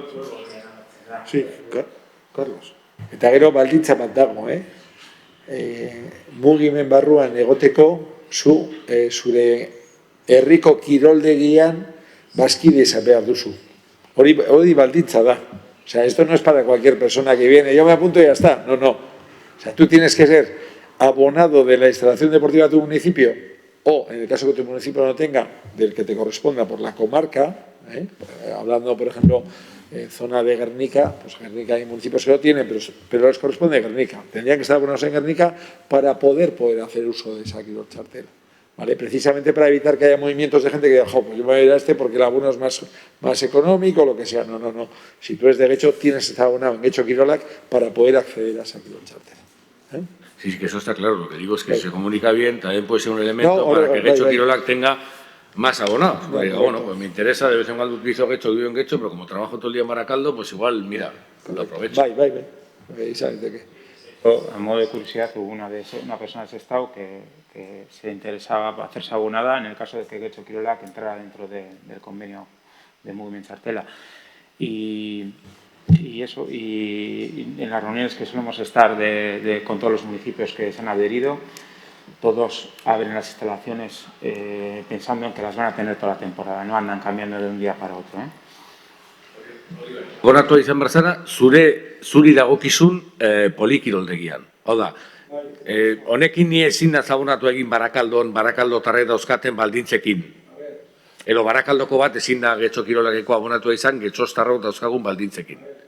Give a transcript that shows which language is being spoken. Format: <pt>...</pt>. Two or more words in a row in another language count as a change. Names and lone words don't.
<es>Sí, Carlos.</es> <eu>Eta gero baldintza bat dago, mugimen barruan egoteko zure herriko kiroldegian bazkide izan behar duzu. Hori baldintza da.</eu> <es>O sea, esto no es para cualquier persona que viene, yo me apunto y ya está. No. O sea, tú tienes que ser abonado de la instalación deportiva de tu municipio o, en el caso que tu municipio no tenga, del que te corresponda por la comarca, hablando, por ejemplo, zona de Guernica, pues Guernica hay municipios que lo tienen, pero les corresponde Guernica. Tendrían que estar abonados en Guernica para poder hacer uso de esa</es> <eu>kirol txartela.</eu> <es>¿Vale? Precisamente para evitar que haya movimientos de gente que diga, pues yo me voy a ir a este porque el abono es más económico o lo que sea. No. Si tú eres de Getxo, tienes que estar abonado en Getxo Kirolak para poder acceder a esa</es> <eu>kirol txartela.</eu> <es>Sí, que eso está claro. Lo que digo es que si se comunica bien, también puede ser un elemento para que Getxo Kirolak tenga más abonados. Bueno, pues me interesa, de vez en cuando utilizo Getxo, vivo en Getxo, pero como trabajo todo el día en Baracaldo, pues igual, mira, lo aprovecho. Bai. ¿Sabes de qué? A modo de curiosidad, hubo una persona de Sestao que se interesaba para hacerse abonada en el caso de que Getxo Kirolak entrara dentro del convenio de Movimiento Txartela. Y en las reuniones que solemos estar con todos los municipios que se han adherido, todos abren las instalaciones pensando en que las van a tener toda la temporada, no andan cambiando de un día para otro.</es> <eu>Goratua izan barzara, zuri dagokizun polikiroldegian. Hau da, honekin ni ezin da zabonatu egin Barakaldotarrek dauzkaten baldintzekin. Edo Barakaldoko bat ezin da Getxo Kirolakeko abonatu izan, Getxostarrok dauzkagun baldintzekin.</eu>